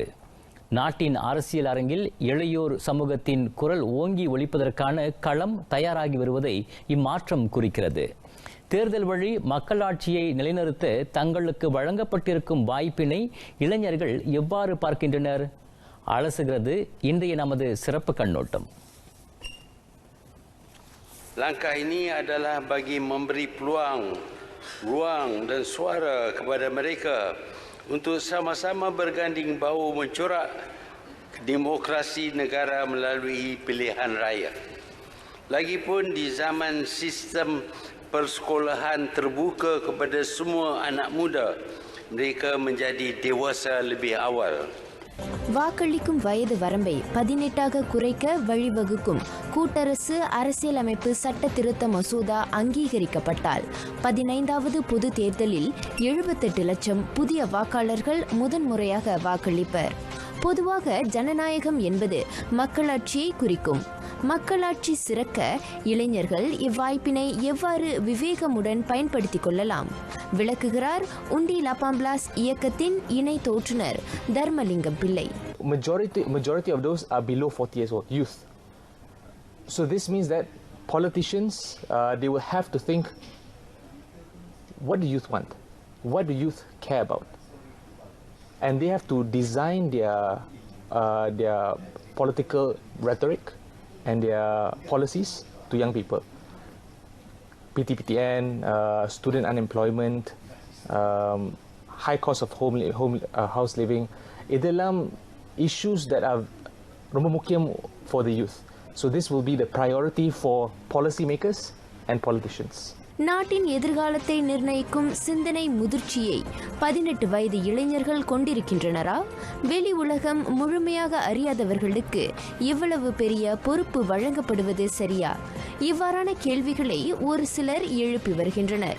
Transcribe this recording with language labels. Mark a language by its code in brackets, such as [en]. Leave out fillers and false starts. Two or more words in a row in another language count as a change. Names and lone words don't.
[ta] நாட்டின் அரசியல் அரங்கில் இளையோர் சமூகத்தின் குரல் ஓங்கி ஒலிப்பதற்கான களம் தயாராகி வருவதை இம்மாற்றம் குறிக்கிறது. தேர்தல் வழி மக்களாட்சியை நிலைநிறுத்த தங்களுக்கு வழங்கப்பட்டிருக்கும் வாய்ப்பினை இளைஞர்கள் எவ்வாறு பார்க்கின்றனர்? அலசுகிறது இன்றைய நமது சிறப்பு கண்ணோட்டம். [ms] Langkah ini adalah bagi memberi peluang, ruang dan suara kepada mereka untuk sama-sama berganding bahu mencorak demokrasi negara melalui pilihan raya. Lagipun di zaman sistem persekolahan terbuka kepada semua anak muda, mereka menjadi dewasa lebih awal. [ta] வாக்களிக்கும் வயது வரம்பை 18ஆக குறைக்க வழிவகுக்கும் கூட்டரசு அரசியலமைப்பு சட்ட திருத்த மசோதா அங்கீகரிக்கப்பட்டால் 15வது பொது தேர்தலில் 78 லட்சம் புதிய வாக்காளர்கள் முதன்முறையாக வாக்களிப்பர். பொதுவாக ஜனநாயகம் என்பது மக்களாட்சியை குறிக்கும். மக்களாட்சி சிறக்க இளைஞர்கள் இவ்வாய்ப்பினை எவ்வாறு விவேகமுடன் பயன்படுத்திக் கொள்ளலாம்? விளக்குகிறார் உண்டி லாபாம்பிளாஸ் இயக்கத்தின் இணை தோற்றுனர் தர்மலிங்கம் பிள்ளை. [en] Majority of those are below 40 years old, youth. So this means that politicians, they will have to think, what do youth want? What do youth care about? And they have to design their political rhetoric and their policies to young people. PTPTN, student unemployment, high cost of house living, இதெல்லாம் issues that are [ta] ரொம்ப முக்கியம் [en] for the youth. So this will be the priority for policymakers and politicians. [ta] நாட்டின் எதிர்காலத்தை நிர்ணயிக்கும் சிந்தனை முதிர்ச்சியை 18 வயது இளைஞர்கள் கொண்டிருக்கின்றனரா? வெளி உலகம் முழுமையாக அறியாதவர்களுக்கு இவ்வளவு பெரிய பொறுப்பு வழங்கப்படுவது சரியா? இவ்வாறான கேள்விகளை ஒரு சிலர் எழுப்பி வருகின்றனர்.